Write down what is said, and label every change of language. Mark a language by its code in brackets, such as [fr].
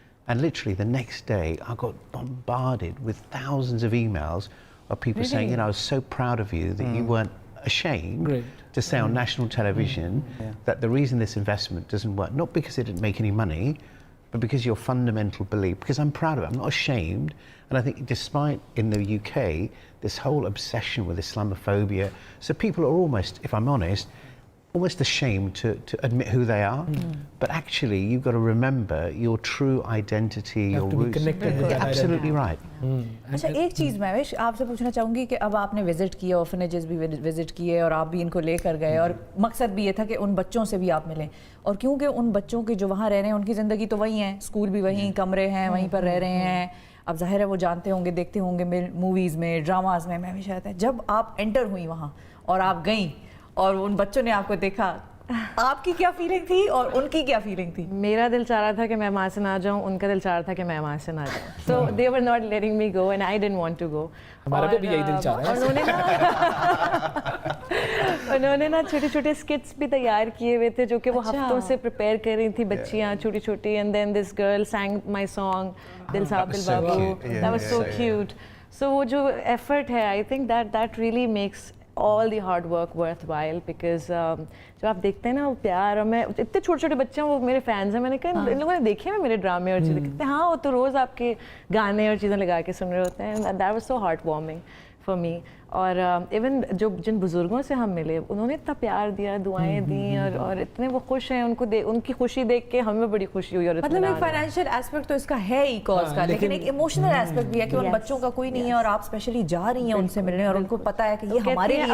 [en] And literally the next day, I got bombarded with thousands of emails of people saying, you know, I was so proud of you that you weren't ashamed to say on national television that the reason this investment doesn't work, not because it didn't make any money, but because your fundamental belief, because I'm proud of it, I'm not ashamed. And I think despite in the UK, this whole obsession with Islamophobia, so people are almost, if I'm honest, almost ashamed to admit who they are. But actually, you've got to remember your true identity, your roots. Absolutely right. [hi] अच्छा, एक चीज़ महविश आपसे पूछना चाहूँगी कि अब आपने visit किए, orphanages भी विज़िट किए और आप भी इनको लेकर गए, और मकसद भी ये था कि उन बच्चों से भी आप मिलें, और क्योंकि उन बच्चों की जो वहाँ रह रहे हैं उनकी ज़िंदगी तो वही है, स्कूल भी वहीं, कमरे हैं वहीं पर रह रहे हैं, अब ज़ाहिर है वो जानते होंगे, देखते होंगे मूवीज़ में, ड्रामाज़ में। महविश हयात है, जब आप एंटर हुई वहाँ और आप गईं और उन बच्चों ने आपको देखा, आपकी क्या फीलिंग थी और उनकी क्या फीलिंग थी? मेरा दिल चाह रहा था कि मैं वहाँ से ना जाऊँ, उनका दिल चाह रहा था कि मैं वहाँ से ना जाऊँ. [en] So they were not letting me go and I didn't want to go. [hi] हमारा भी यही दिल चाह रहा है. उन्होंने ना छोटे-छोटे skits भी तैयार किए हुए थे जो कि वो हफ्तों से prepare कर रही थी बच्चियाँ छोटी-छोटी, [en] and then this girl sang my song [hi] दिल साहब दिल बाबू. [en] That was so cute. [hi] So वो जो effort है, [en] I think that really makes all the hard work worthwhile, because [hi] जब आप देखते हैं ना वो प्यार, और मैं इतने छोटे-छोटे बच्चे हैं, वो मेरे फैंस हैं, मैंने कहा इन लोगों ने देखे हैं मेरे ड्रामे और चीज़ें, कहते हैं हाँ वो तो रोज़ आपके गाने और चीज़ें लगा के सुन रहे होते हैं. [en] That was so heartwarming for me. [hi] और इवन जो जिन बुजुर्गों से हम मिले उन्होंने इतना प्यार दिया, दुआएं दी, और इतने वो खुश हैं, उनकी खुशी देख के हमें बड़ी खुशी हुई. और मतलब एक फाइनेंशियल एस्पेक्ट तो इसका है ही कॉज का, लेकिन एक इमोशनल एस्पेक्ट भी है कि उन बच्चों का कोई नहीं है और आप स्पेशली जा रही हैं उनसे मिलने, और उनको पता है कि ये हमारे लिए